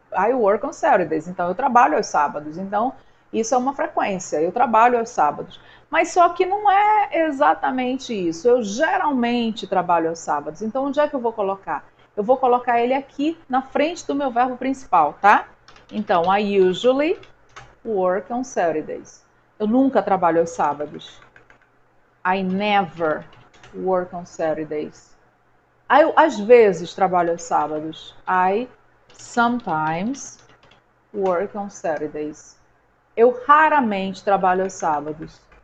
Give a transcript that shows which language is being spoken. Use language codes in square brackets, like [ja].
[en] I work on Saturdays, [pt] então eu trabalho aos sábados. Então, isso é uma frequência, eu trabalho aos sábados. Mas só que não é exatamente isso. Eu geralmente trabalho aos sábados. Então, onde é que eu vou colocar? Eu vou colocar ele aqui na frente do meu verbo principal, tá? [en] Então, I usually work on Saturdays. [pt] Eu nunca trabalho aos sábados. [en] I never work on Saturdays. [pt] Eu, às vezes, trabalho aos sábados. [en] I sometimes work on Saturdays. [pt] Eu raramente trabalho aos sábados.